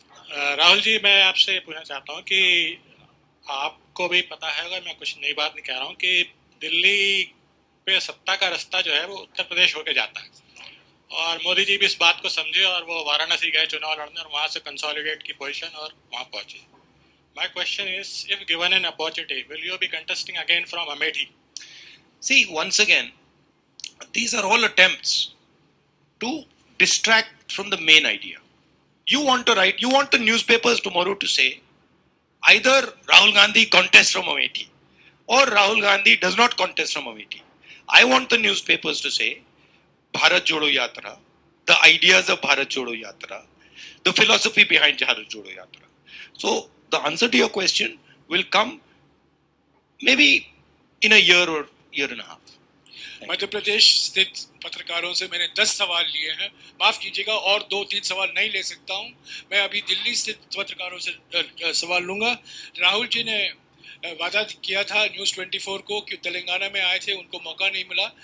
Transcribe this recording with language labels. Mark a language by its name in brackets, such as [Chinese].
[Hindi] राहुल जी, मैं आपसे पूछना चाहता हूँ कि आपको भी पता है, अगर मैं कुछ नई बात नहीं कह रहा हूँ, कि दिल्ली पे सत्ता का रास्ता जो है वो उत्तर प्रदेश होके जाता है, और मोदी जी भी इस बात को समझे और वो वाराणसी गए चुनाव लड़ने, और वहाँ से कंसोलिडेट की पोजीशन और वहाँ पहुंचे। [English] My question is, if given an opportunity, will you be contesting again from Amethi? See, once again, these are all attempts to distract from the main idea. You want the newspapers tomorrow to say, either Rahul Gandhi contests from Amethi, or Rahul Gandhi does not contest from Amethi. I want the newspapers to say, Bharat Jodo Yatra, the ideas of Bharat Jodo Yatra, the philosophy behind Bharat Jodo Yatra. So, the answer to your question will come maybe in a year or year and a half. [Hindi] Madhya Pradesh स्थित पत्रकारों से मैंने 10 सवाल लिए हैं, माफ कीजिएगा और 2-3 सवाल नहीं ले सकता हूं। मैं अभी दिल्ली स्थित पत्रकारों से सवाल लूंगा। राहुल जी ने वादा किया था न्यूज़ 24 को कि तेलंगाना में आए थे, उनको मौका नहीं मिला।